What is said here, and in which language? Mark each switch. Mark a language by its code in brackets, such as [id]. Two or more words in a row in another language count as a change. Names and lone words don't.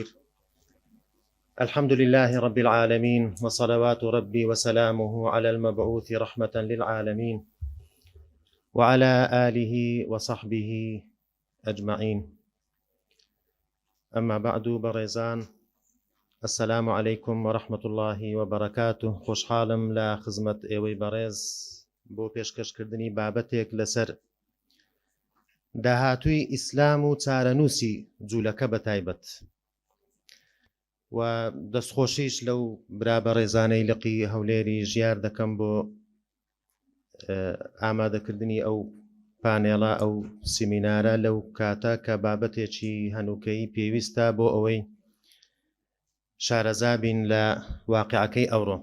[ar] الحمد لله رب العالمين، وصلوات ربي وسلامه على المبعوث رحمة للعالمين وعلى آله وصحبه أجمعين. أما بعد، بريزان، السلام عليكم ورحمة الله وبركاته. [ckb] خوشحالم لا خزمت ئێوەی بەڕێز بۆ پێشکەشکردنی بابەتێک لەسەر داهاتووی ئیسلام و چارەنووسی جوولەکە بەتایبەت و دەستخۆشیش لەو برا بەڕێزانەی لقی هەولێری ژیار دەکەم بۆ ئامادەکردنی ئەو پانێڵە ئەو سیمینارە لەو کاتە کە بابەتێکی هەنووکەی پێویستە بۆ ئەوەی شارەزابین لە واقعەکەی ئەوڕۆ.